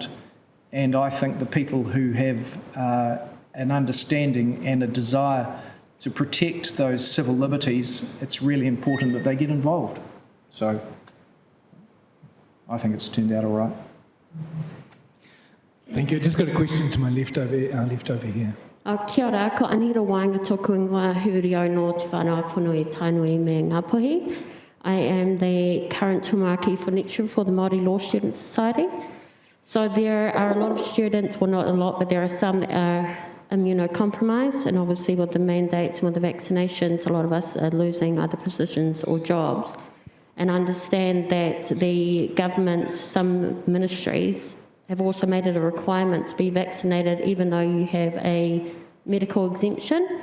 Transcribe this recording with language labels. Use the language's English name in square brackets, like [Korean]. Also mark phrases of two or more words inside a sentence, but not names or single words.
[English] And I think the people who have an understanding and a desire to protect those civil liberties, it's really important that they get involved. So I think it's turned out all right. Thank you. I just got a question to my left over here. [Māori] Kia ora, ko Anira Wāinga tōku ingoa Hurio no Te Whānau Punui Tainui me Ngāpuhi. [English] I am the current tūmaki for next year for the Māori Law Student Society. So there are a lot of students, well not a lot, but there are some that are immunocompromised, and obviously with the mandates and with the vaccinations, a lot of us are losing either positions or jobs. And I understand that the government, some ministries, have also made it a requirement to be vaccinated even though you have a medical exemption.